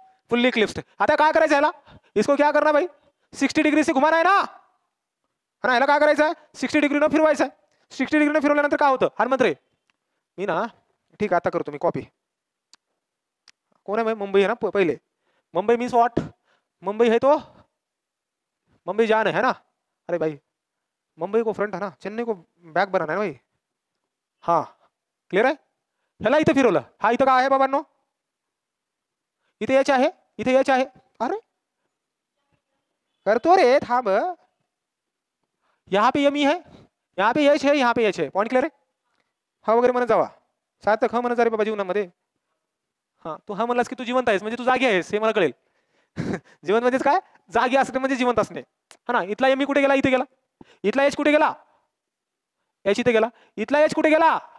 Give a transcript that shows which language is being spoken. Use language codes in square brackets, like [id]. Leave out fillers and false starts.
[mr] Fully eclipsed. आता काय करायचं ह्याला? [hi] इसको क्या करना भाई? 60 डिग्री से घुमाना है ना. [mr] हा ना, ह्याला काय करायचं आहे? 60 डिग्री न फिरवायचं आहे. 60 डिग्री न फिरवल्यानंतर काय होतं? हनुमंत रे मी ना ठीक आता करतो मी कॉपी. कोण आहे? [hi] मुंबई है ना पहले. Mumbai means what? मुंबई है तो मुंबई जान है ना. अरे भाई मुंबई को फ्रंट है ना, चेन्नई को बॅक बनाना है भाई. [mr] हा क्लिअर आहे? ह्याला इथं फिरवलं. हा इथं काय आहे बाबांनो? इथे एच आहे, इथे एच आहे. अरे करतो रे थांब. [hi] यहाँ पे यमी है, यहाँ पे एच है, यहाँ पे एच है. [mr] पॉइंट क्लिअर आहे? हा वगैरे म्हणत जावा. सार्थक हा म्हणत जा रे बाबा जीवनामध्ये. हा तू हा म्हणलास की तू जिवंत आहेस म्हणजे तू जागी आहेस हे मला कळेल. जिवंत म्हणजेच काय? जागी असणे म्हणजे जिवंत असणे. हा ना. इथला एमी कुठे गेला? इथे गेला. इथला एच कुठे गेला? एच इथे गेला. इथला एच कुठे गेला?